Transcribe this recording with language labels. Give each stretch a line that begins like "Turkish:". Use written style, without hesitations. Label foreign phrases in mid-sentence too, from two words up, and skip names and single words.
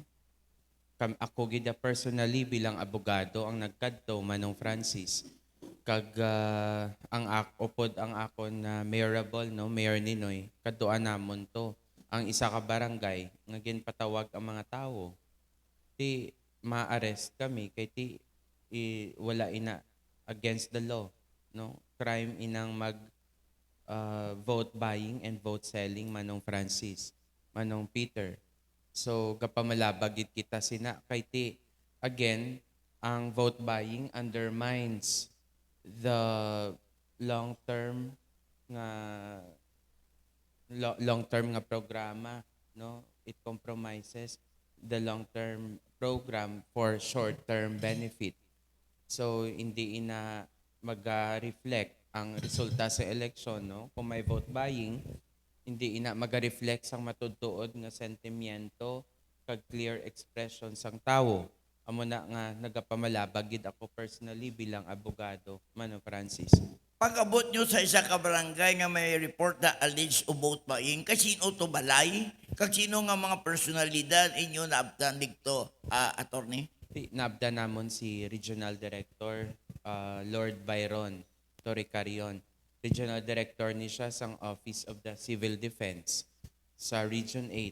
Hiligaynon: Ako gida personally bilang abogado ang nagkadto, Manong Francis, kag ang upod ang akon na mayorable, no, Mayor Ninoy, kadtuan namon to ang isa ka barangay nga ginpatawag ang mga tawo ti ma-arrest kami kay ti wala ina
English: against the law,
Hiligaynon: no, crime inang mag
English: vote buying and vote selling,
Hiligaynon: Manong Francis, Manong Peter. So kapamalabagit kita sina kay ti again ang
English: vote buying undermines the long-term
Hiligaynon: nga long-term nga programa, no.
English: It compromises the long-term program for short-term benefit.
Hiligaynon: So hindi ina mag-reflect ang resulta sa election, no. Kung may vote buying, hindi ina mag-reflect sang matudtuod nga sentimiento kag
English: clear expression
Hiligaynon: sang tawo. Amo na nga nagapamalabag gid ako personally bilang abogado, Manong Francis. Pag-abot nyo sa isa ka barangay nga may report na alleged o
English: vote buying,
Hiligaynon: kasino to balay? Kag sino nga mga personalidad inyo naabtan dito, attorney? Nabda namon si Regional Director Lord Byron Toricarion. Regional Director ni siya sang Office of the Civil Defense sa Region 8.